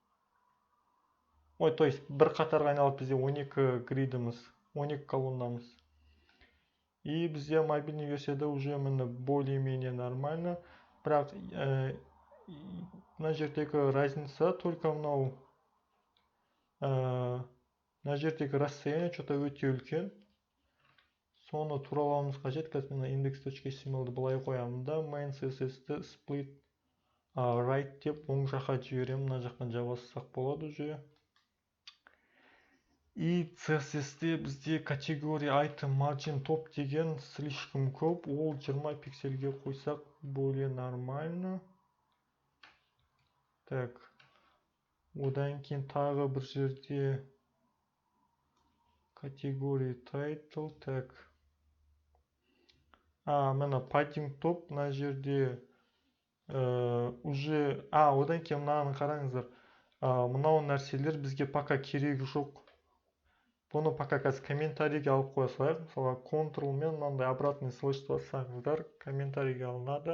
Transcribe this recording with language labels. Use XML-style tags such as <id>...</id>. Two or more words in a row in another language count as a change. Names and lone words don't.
<kk>То есть бір қатарға айналады бізде 12 гридіміз, 12 колоннамыз. И бізде мобильный версияда уже мені</kk> <ru>более-менее нормально.</ru> <kk>бірақ мына жердегі</kk> <ru>разница только</ru> <kk>мынау мына жердегі</kk> <ru>расстояние что-то</ru> <kk>өте үлкен. Соны туралауымыз қажет. Қазір мен index.html-ді былай қоямын да main CSS-ті</kk> <en>split right</en> <kk>деп оң жаққа жіберемін. Мына жақтан жабасақ болады уже. И CSS-те бізде категория</kk> <en>item margin top</en> <kk>деген слишком көп. Ол 20 пиксельге қойсақ</kk> <ru>более нормально.</ru> <kk>Так. Одан кейін тағы бір жерде категория title. Так. Мына</kk> <en>padding top</en> <kk>мына жерде уже одан кейін мынаны қараңыздар. Мынау нәрселер бізге пока керегі жоқ. Бұны пока қазір комментарийге алып қоя салайық. Мысалға Ctrl мен мынандай</kk> <ru>обратный слэш</ru> <kk>бассаңыздар комментарийге алынады.</kk>